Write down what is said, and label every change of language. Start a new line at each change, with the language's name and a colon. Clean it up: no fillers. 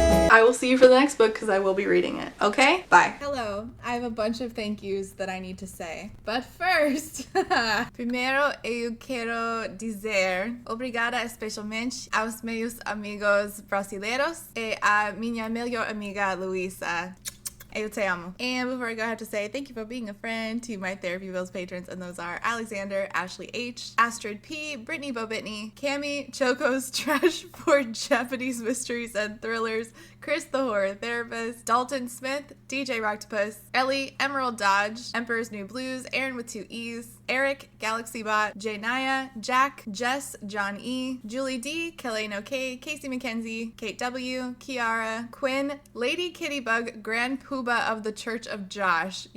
English: I will see you for the next book because I will be reading it. Okay? Bye. Hello. I have a bunch of thank yous that I need to say. But first,
Portuguese: primeiro eu quero dizer obrigada especialmente aos meus amigos brasileiros e a minha melhor amiga Luisa. Eu te amo.
English: And before I go, I have to say thank you for being a friend to my Therapy Bills patrons, and those are Alexander, Ashley H, Astrid P, Brittany Bobitney, Cami, Choco's Trash for Japanese Mysteries and Thrillers, Chris the Horror Therapist, Dalton Smith, DJ Rocktopus, Ellie, Emerald Dodge, Emperor's New Blues, Aaron with 2 E's, Eric, GalaxyBot, Jay Naya, Jack, Jess, John E, Julie D, Keleno K, Casey McKenzie, Kate W, Kiara, Quinn, Lady Kittybug, Grand Poobah of the Church of Josh.